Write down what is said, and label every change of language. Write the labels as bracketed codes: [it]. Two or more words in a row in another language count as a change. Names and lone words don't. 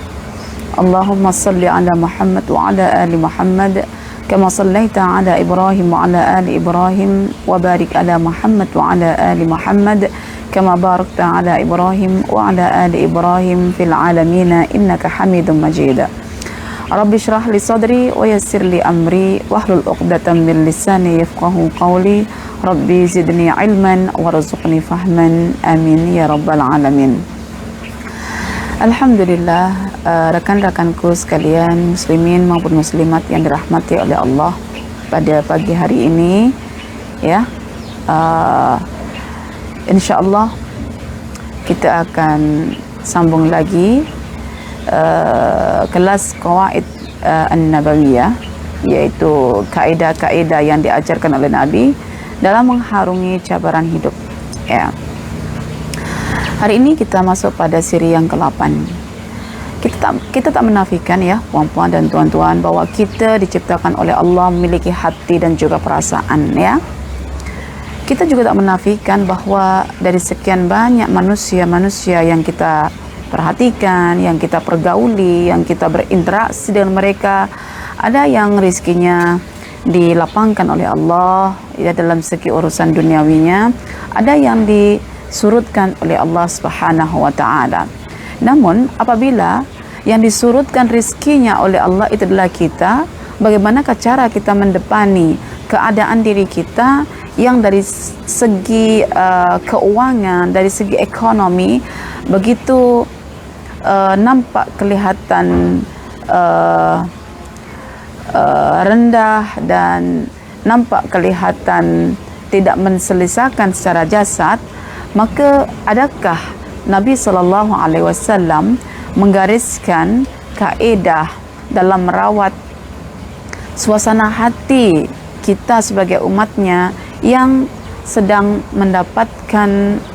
[ar] اللهم صل على محمد وعلى آل محمد كما صليت على إبراهيم وعلى آل إبراهيم وبارك على محمد وعلى آل محمد كما باركت على إبراهيم وعلى آل إبراهيم في العالمين إنك حميد مجيد. رب اشرح لي صدري ويسر لي أمري واحلل عقدة من لساني يفقهوا قولي ربي زدني علما وارزقني فهما آمين يا رب العالمين. [ms] Alhamdulillah, rekan-rekanku sekalian muslimin maupun muslimat yang dirahmati oleh Allah, pada pagi hari ini ya, insyaallah kita akan sambung lagi kelas Qawaid An-Nabawiyah, yaitu kaedah-kaedah yang diajarkan oleh Nabi dalam mengharungi cabaran hidup ya. Hari ini kita masuk pada siri yang ke-8. Kita tak menafikan ya, puan-puan dan tuan-tuan, bahwa kita diciptakan oleh Allah memiliki hati dan juga perasaan ya. Kita juga tak menafikan bahwa dari sekian banyak manusia-manusia yang kita perhatikan, yang kita pergauli, yang kita berinteraksi dengan mereka, ada yang rizkinya dilapangkan oleh Allah ya dalam segi urusan duniawinya, ada yang disurutkan oleh Allah [ar] سبحانه وتعالى. [ms] Namun apabila yang disurutkan rizkinya oleh Allah itu adalah kita, bagaimanakah cara kita mendepani keadaan diri kita yang dari segi keuangan, dari segi ekonomi begitu nampak kelihatan rendah dan nampak kelihatan tidak menselesaikan secara jasad, maka adakah Nabi SAW menggariskan kaedah dalam merawat suasana hati kita sebagai umatnya yang sedang mendapatkan